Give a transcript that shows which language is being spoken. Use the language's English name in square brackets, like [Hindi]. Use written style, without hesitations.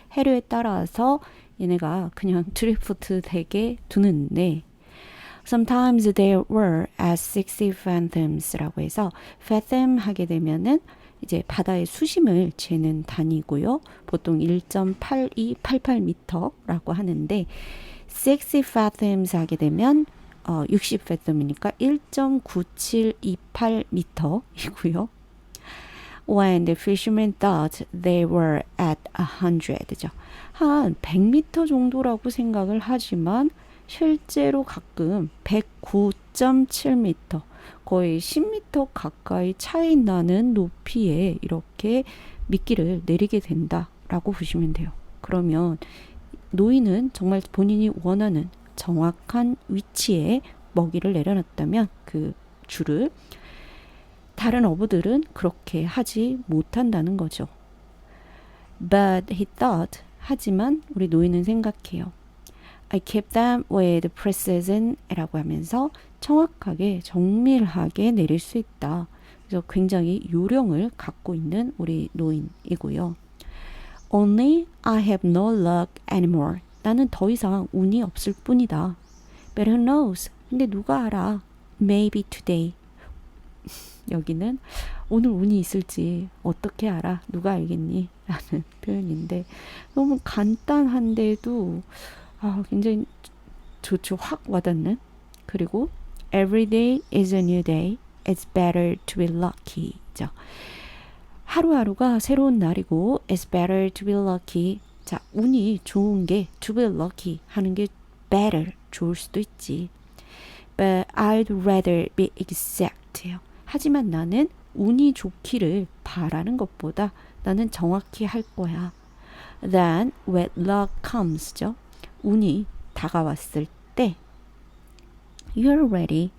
[Korean] 해류에 따라서 얘네가 그냥 드리프트 되게 두는데 [English] sometimes they were at 60 fathoms [Korean] 라고 해서 fathom 하게 되면은 이제 바다의 수심을 재는 단위고요. 보통 1.8288m라고 하는데 60 fathoms 하게 되면 60 fathom이니까 1.9728m이고요. [English] When the fishermen thought they were at 100죠. [Korean] 한 100m 정도라고 생각을 하지만 실제로 가끔 109.7m, 거의 10m 가까이 차이 나는 높이에 이렇게 미끼를 내리게 된다라고 보시면 돼요. 그러면 노인은 정말 본인이 원하는 정확한 위치에 먹이를 내려놨다면 그 줄을 다른 어부들은 그렇게 하지 못한다는 거죠. [English] But he thought, [Korean] 하지만 우리 노인은 생각해요. [English] I kept them with precision [Korean] 라고 하면서 정확하게 정밀하게 내릴 수 있다. 그래서 굉장히 요령을 갖고 있는 우리 노인이고요. [English] Only I have no luck anymore. [Korean] 나는 더 이상 운이 없을 뿐이다. [English] But who knows? [Korean] 근데 누가 알아? [English] Maybe today. [Korean] 여기는 오늘 운이 있을지 어떻게 알아? 누가 알겠니? 라는 표현인데 너무 간단한데도 굉장히 좋죠. 확 와닿는. [English] 그리고 Every day is a new day. It's better to be lucky. 죠. [Korean] 하루하루가 새로운 날이고 [English] It's better to be lucky. [Korean] 자, 운이 좋은 게 [English] to be lucky [Korean] 하는 게 better, 좋을 수도 있지. [English] But I'd rather be exact요. [Korean] 하지만 나는 운이 좋기를 바라는 것보다 나는 정확히 할 거야. [English] Then when luck comes죠. [Korean] 운이 다가왔을 때 [English] You're ready.